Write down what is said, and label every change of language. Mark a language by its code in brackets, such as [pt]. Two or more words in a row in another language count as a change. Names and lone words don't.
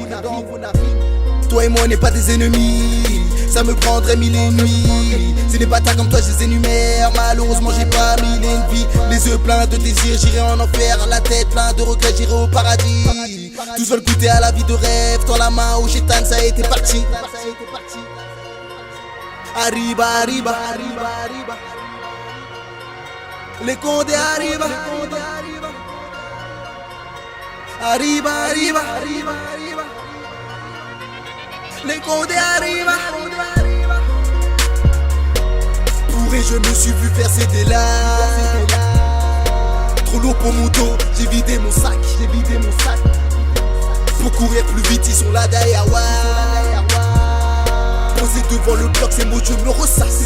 [fr] Toi et moi on n'est pas des ennemis, ça me prendrait mille et une nuits. C'est des bâtards comme toi je les énumère. Malheureusement j'ai pas mille et une vies. Les yeux pleins de désir, j'irai en enfer. La tête plein de regrets, j'irai au paradis. Tous veulent goûter à la vie de rêve. Dans la main au Gétan, ça a été parti. [es] Arriba, arriba, arriba, arriba. [fr] Les condés arriba. [es] Arriba, arriba, arriba, arriba. [fr] Les condés arriba. Pourri, je me suis vu faire ces délais. Trop lourd pour mon dos, j'ai vidé mon sac. Pour courir plus vite, ils sont là derrière. Posé devant le bloc, ces mots je me ressasse.